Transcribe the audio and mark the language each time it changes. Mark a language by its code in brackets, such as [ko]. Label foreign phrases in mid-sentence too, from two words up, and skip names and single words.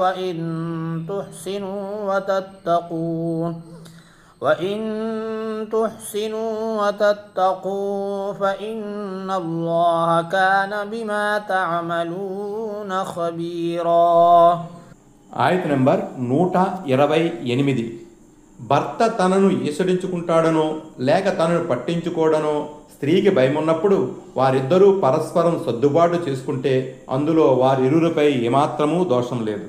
[ar] وإن تحسنوا وتتقوا فإن الله كان بما تعملون خبيرا. [te] ఆయత్ నంబర్ 128. భర్త తనను ఈసడించుకుంటాడనో లేక తనను పట్టించుకోవడనో స్త్రీకి భయమున్నప్పుడు వారిద్దరూ పరస్పరం సర్దుబాటు చేసుకుంటే అందులో వారిరువురిపై ఏమాత్రమూ దోషం లేదు.